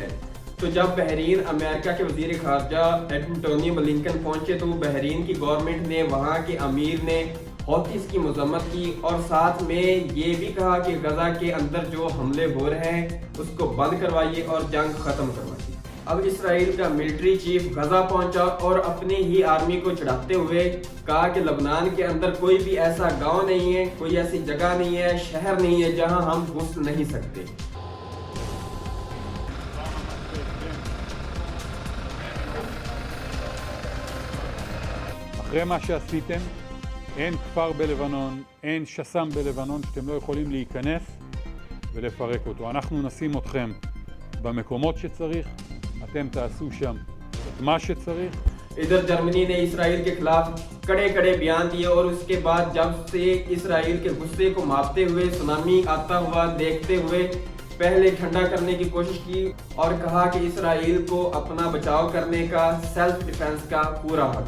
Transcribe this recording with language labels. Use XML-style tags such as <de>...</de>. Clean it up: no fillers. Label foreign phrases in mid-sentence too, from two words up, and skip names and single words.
<ur>تو جب بحرین امریکہ کے وزیر خارجہ اینٹونی بلنکن پہنچے تو بحرین کی گورنمنٹ نے، وہاں کے امیر نے حوثیز کی مذمت کی اور ساتھ میں یہ بھی کہا کہ غزہ کے اندر جو حملے ہو رہے ہیں اس کو بند کروائیے اور جنگ ختم کروائیے۔ اب اسرائیل کا ملٹری چیف غزہ پہنچا اور اپنی ہی آرمی کو چڑھاتے ہوئے کہا کہ لبنان کے اندر کوئی بھی ایسا گاؤں نہیں ہے، کوئی ایسی جگہ نہیں ہے، شہر نہیں ہے جہاں ہم گھس نہیں سکتے۔</ur> <he>אחרי מה שעשיתם, אין כפר בלבנון, אין שס"ם בלבנון שאתם לא יכולים להיכנס ולפרק אותו. אנחנו נשים אתכם במקומות שצריך, אתם תעשו שם את מה שצריך.</he> <ur>ادھر جرمنی نے اسرائیل کے خلاف کڑے کڑے بیان دیے اور اس کے بعد جب سے اسرائیل کے غصے کو ماپتے ہوئے، سونامی آتا ہوا دیکھتے ہوئے پہلے ٹھنڈا کرنے کی کوشش کی اور کہا کہ اسرائیل کو اپنا بچاؤ کرنے کا،</ur> <en>self defence</en> <ur>کا پورا حق۔</ur>